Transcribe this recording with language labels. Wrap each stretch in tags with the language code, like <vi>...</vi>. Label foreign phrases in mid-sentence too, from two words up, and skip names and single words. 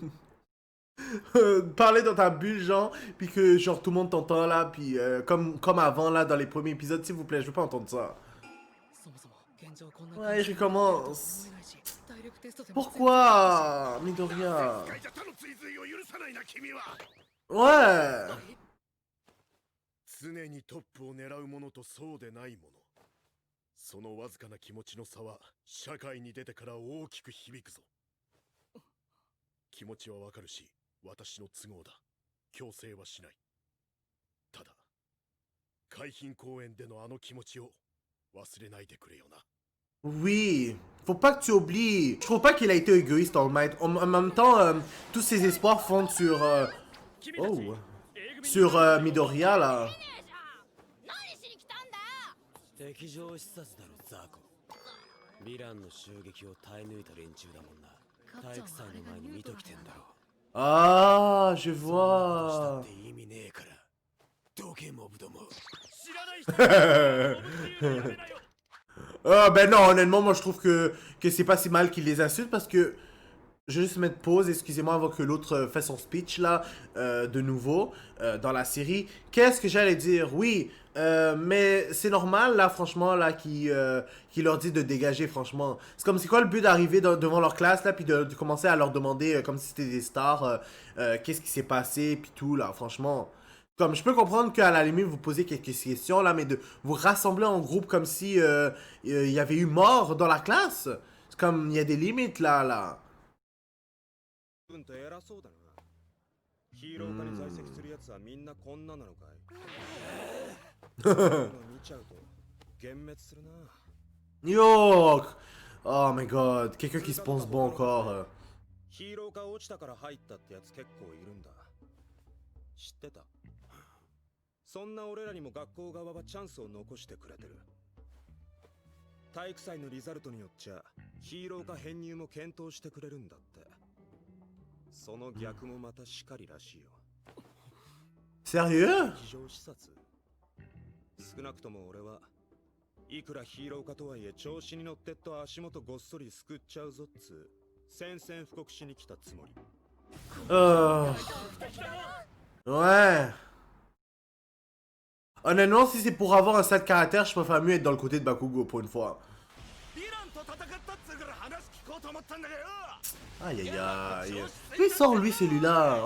<fr>Parler dans ta bulle, genre, puis que, genre, tout le monde t'entend là, puis comme avant là, dans les premiers épisodes, s'il vous plaît, je veux pas entendre ça. Ouais, je recommence. Pourquoi, Midoriya? Ouais.</fr> <ja>常にトップを狙う者とそうでない者。そのわずかな気持ちの差は社会に出てから大きく響くぞ。気持ちはわかるし、私の都合だ。強制はしない。ただ、海浜公園でのあの気持ちを忘れないでくれよな。</ja> <fr>Oui, faut pas que tu oublies. Je trouve pas qu'il a été égoïste, All Might. En même temps, tous ses espoirs fondent sur. Oh. Sur Midoriya là.</fr> <ja>敵情視察だろザコ。ヴィランの襲撃を耐え抜いた連中だもんな。体育祭の前に見ときてんだろ。</ja> <fr>Ah, je vois.</fr> <ja>って意味ねえから。どけモブども。知らない人。</ja> <fr>Ah, ben non, honnêtement, moi je trouve que c'est pas si mal qu'il les insulte parce que. Je vais juste mettre pause, excusez-moi, avant que l'autre fasse son speech là, de nouveau, dans la série. Qu'est-ce que j'allais dire? Oui, mais c'est normal là, franchement, là, qui leur dit de dégager, franchement. C'est comme, c'est quoi le but d'arriver devant leur classe là, puis de commencer à leur demander, comme si c'était des stars, qu'est-ce qui s'est passé, puis tout là, franchement. Comme, je peux comprendre qu'à la limite, vous posez quelques questions là, mais de vous rassembler en groupe comme si il y avait eu mort dans la classe. C'est comme, il y a des limites là.</fr> <ja>君と偉そうだな。ヒーロー科に在籍するやつはみんなこんななのかい。見ちゃうと幻滅するな。</ja> <en>Yo! Oh my god,</en> <fr>quelqu'un qui se pense bon encore.</fr> <ja>ヒーロー科落ちたから入ったってやつ結構いるんだ。知ってた？そんな俺らにも学校側はチャンスを残してくれてる。体育祭のリザルトによっちゃヒーロー科編入も検討してくれるんだって。その逆もまたしかりらしいよ。</ja> <fr>Sérieux?</fr> <ja>非常視察。少なくとも俺はいくらヒーローかとはいえ調子に乗ってっと足元ごっそり救っちゃうぞっつう宣戦布告しに来たつもり。</ja> <fr>Ouais. Honnêtement, si c'est pour avoir un sale caractère, je préfère mieux être dans le côté de Bakugo pour une fois. Aïe aïe aïe. Lui sort lui celui-là.</fr>